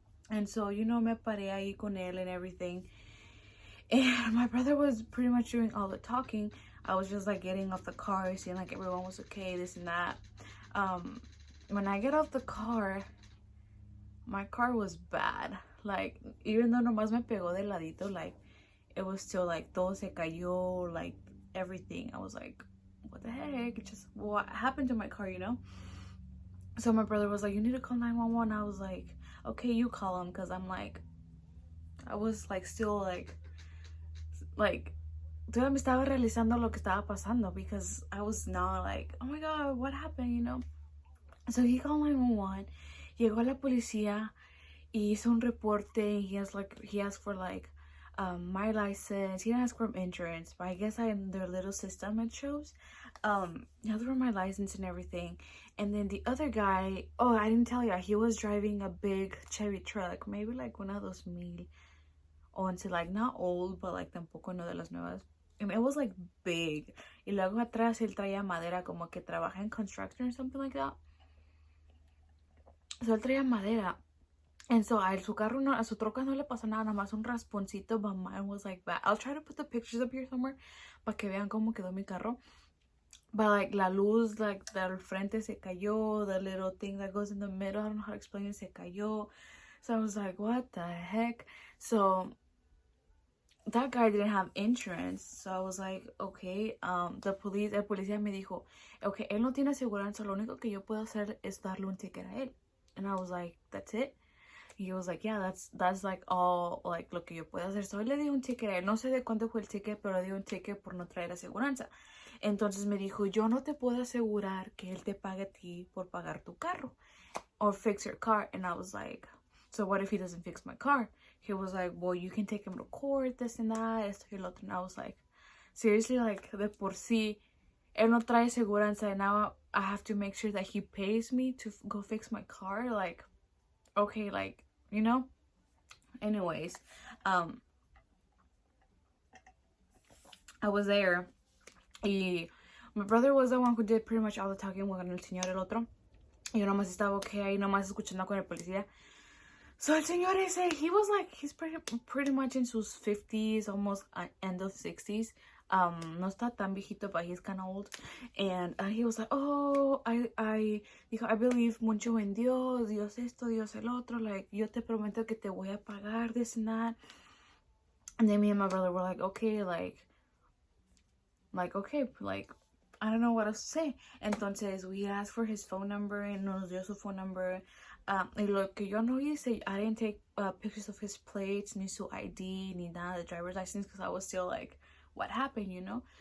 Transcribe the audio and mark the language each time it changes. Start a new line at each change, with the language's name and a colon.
English: And so, you know,
Spanish: me paré ahí con él
English: and everything. And my brother was pretty much doing all the talking. I was just like getting off the car, seeing like everyone was okay, this and that. When I get off the car, my car was bad. Like, even though
Spanish: nomás me pegó de ladito,
English: like, it was still like,
Spanish: todo se cayó,
English: like, everything. I was like, what the heck? Just what happened to my car, you know? So my brother was like, you need to call 911. I was like, okay, you call him, because I'm like, I was like still like
Spanish: todavía me estaba realizando lo que estaba pasando,
English: because I was not like, oh my god, what happened, you know? So he called 911.
Spanish: Llegó la policía y hizo un reporte.
English: He asked for like my license. He didn't ask for insurance, but I guess in their little system it shows. He asked for my license and everything. And then the other guy, oh, I didn't tell you, he was driving a big Chevy truck, maybe like one of those 2011, like not old, but like
Spanish: tampoco no de las nuevas.
English: And it was like big.
Spanish: Y luego atrás él traía madera, como que trabaja en
English: construction or something like that.
Spanish: So él traía madera.
English: And so
Spanish: a su carro, no, a su troca no le pasó nada, nada más un rasponcito,
English: but mine was like bad. I'll try to put the pictures up here somewhere
Spanish: para que vean cómo quedó mi carro.
English: But like
Spanish: la luz,
English: like
Spanish: del frente se cayó,
English: the little thing that goes in the middle, I don't know how to explain it,
Spanish: se cayó.
English: So I was like, what the heck? So that guy didn't have insurance. So I was like, okay,
Spanish: el policía me dijo, okay, él no tiene aseguranza, lo único que yo puedo hacer es darle un ticket a él.
English: And I was like, that's it? He was like, yeah, that's like all, like,
Spanish: lo que yo puedo hacer.
English: So
Spanish: él le di un ticket a él. No sé de cuánto fue el ticket, pero le di un ticket por no traer aseguranza. Entonces me dijo, yo no te puedo asegurar que él te pague a ti por pagar tu carro.
English: Or fix your car. And I was like, so what if he doesn't fix my car? He was like, well, you can take him to court, this and that,
Spanish: esto y lo otro.
English: And I was like, seriously, like,
Spanish: de por sí, él no trae seguranza,
English: and now I have to make sure that he pays me to go fix my car. Like, okay, like, you know? Anyways, I was there, y my brother was the one who did pretty much all the talking
Spanish: con el señor el otro. Yo nomás estaba okay ahí, nomás escuchando con el policía.
English: So
Spanish: el señor ese,
English: he was like, he's pretty much in sus 50s, almost end of 60s.
Spanish: No está tan viejito,
English: but he's kind of old. And he was like, oh,
Spanish: dijo,
English: I believe
Spanish: mucho en Dios, Dios esto, Dios el otro. Like, yo te prometo que te voy a pagar,
English: this and that. And then me and my brother were like, okay, okay, like, I don't know what else to say. Entonces, we asked for his phone number, and
Spanish: nos dio su
English: phone number.
Spanish: Y lo que yo no hice,
English: I didn't take pictures of his plates,
Spanish: ni su ID, ni nada,
English: the driver's license, because I was still like, what happened, you know?